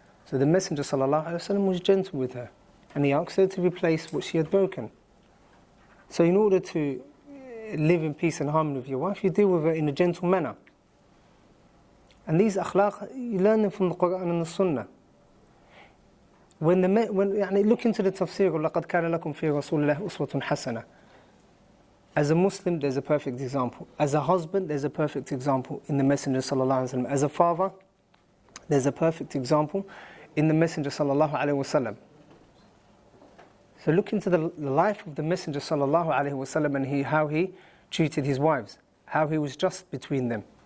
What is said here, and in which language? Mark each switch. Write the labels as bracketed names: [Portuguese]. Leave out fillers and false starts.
[English] So the Messenger sallallahu alaihi wasallam was gentle with her, and he asked her to replace what she had broken. So in order to live in peace and harmony with your wife, you deal with her in a gentle manner. And these akhlaq, you learn them from the Quran and the Sunnah. When look into the tafsir of [Arabic] لَقَدْ كَانَ لَكُمْ فِي رَسُولِ اللَّهِ أُسْوَةٌ حَسَنَةٌ. [English] As a Muslim, there's a perfect example. As a husband, there's a perfect example in the Messenger sallallahu alaihi wasallam. As a father, there's a perfect example in the Messenger sallallahu alaihi wasallam. So look into the life of the Messenger sallallahu alaihi wasallam and how he treated his wives, how he was just between them.